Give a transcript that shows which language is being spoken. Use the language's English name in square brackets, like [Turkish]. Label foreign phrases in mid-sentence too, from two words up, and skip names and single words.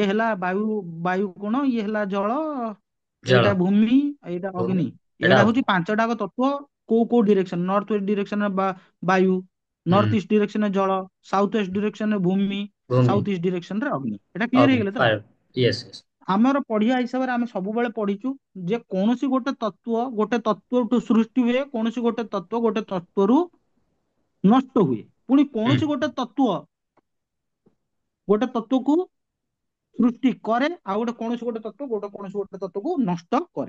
[Odia] ଇଏ ହେଲା ବାୟୁ, ବାୟୁ କୋଣ, ଇଏ ହେଲା ଜଳ, जल। ଏଇଟା ଭୂମି, ଏଇଟା भूमि। ଅଗ୍ନି। एटा ଏଇଟା ହଉଛି अग्नि। ପାଞ୍ଚଟାକ ତତ୍ଵ। କୋଉ କୋଉ ଡିରେକ୍ସନ? [English] north west [Odia] ଡିରେକ୍ସନରେ ବାୟୁ, ନର୍ଥ हम्म। ଇଷ୍ଟ ଡିରେକ୍ସନରେ ଜଳ, [English] south west [Odia] ଡିରେକ୍ସନରେ ଭୂମି, भूमि। [English] south east [Odia] ଡିରେକ୍ସନରେ ଅଗ୍ନି। ଏଟା କ୍ଲିୟର अग्नि ହେଇଗଲେ ତ? [English] fire. yes yes. [Odia] ଆମର ପଢିବା ହିସାବରେ ଆମେ ସବୁବେଳେ ପଢିଛୁ ଯେ କୌଣସି ଗୋଟେ ତତ୍ଵଠୁ ସୃଷ୍ଟି ହୁଏ, କୌଣସି ଗୋଟେ ତତ୍ଵରୁ ନଷ୍ଟ ହୁଏ, ପୁଣି हम्म। କୌଣସି ଗୋଟେ ତତ୍ଵକୁ ସୃଷ୍ଟି କରେ, ଆଉ କୌଣସି ଗୋଟେ ତତ୍ଵକୁ ନଷ୍ଟ କରେ।